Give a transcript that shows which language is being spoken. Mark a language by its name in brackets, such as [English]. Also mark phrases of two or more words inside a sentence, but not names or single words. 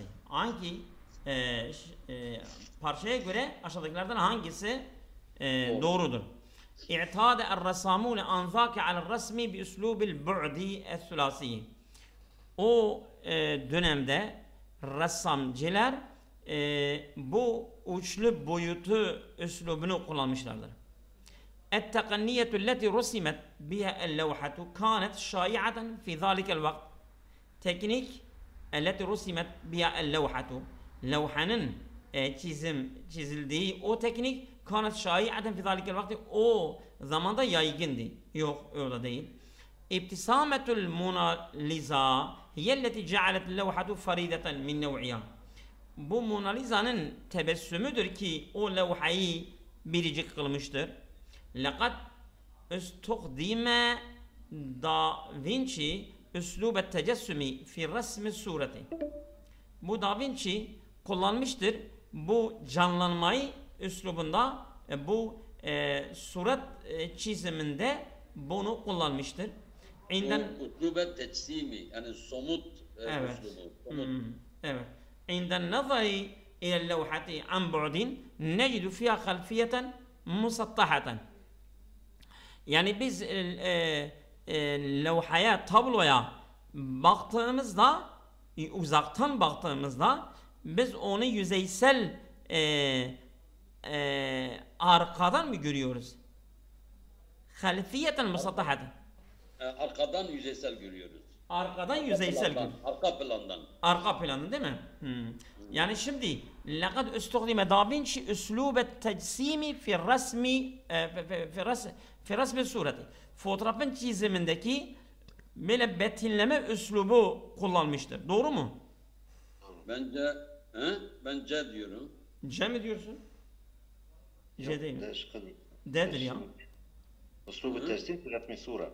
[Turkish] Hangi parçaya göre aşağıdakilerden hangisi doğrudur? [Arabic] اعتاد الرسامون آنذاك على الرسم بأسلوب البعد الثلاثي. [Turkish] O dönemde ressamcılar bu uçlu boyutu üslubunu kullanmışlardır. [Arabic] التقنية التي رسمت بها اللوحة كانت شائعة في ذلك الوقت. Teknik التي رسمت بها اللوحة. [Turkish] Levhanın çizildiği o teknik [Arabic] كانت شائعة في ذلك الوقت. [Turkish] O zamanda yaygındı. Yok öyle değil. [Arabic] ابتسامة الموناليزا هي التي جعلت اللوحة فريدة من نوعها. [Turkish] Bu Mona Lisa'nın tebessümüdür ki o levhayı biricik kılmıştır. [Arabic] لقد استخدم دا فينشي أسلوب التجسم في رسم الصورة. [Turkish] Bu Da Vinci kullanmıştır bu canlanmayı üslubunda bu surat çiziminde bunu kullanmıştır. [Arabic] أسلوب التجسيم [Turkish] yani somut evet. uslubu. Evet. [Arabic] عند النظر إلى اللوحة عن بعد نجد فيها خلفية مسطحة. [Turkish] Yani biz levhaya, tabloya baktığımızda, uzaktan baktığımızda biz onu yüzeysel arkadan mı görüyoruz? [Arabic] خلفية مسطحة. [Turkish] Arkadan yüzeysel görüyoruz. Arkadan yüzeysel görüyoruz. Arka plandan. Arka planı değil mi? Yani şimdi [Arabic] لقد استخدم دافنشي أسلوب التجسيم في الرسم في رسم الصورة. [Turkish] Fotoğrafın çizimindeki böyle betimleme üslubu kullanmıştır. Doğru mu? Bence ben C diyorum. C mi diyorsun? C değil mi? D'dir ya. [Arabic] أسلوب التسليم في رسم الصورة.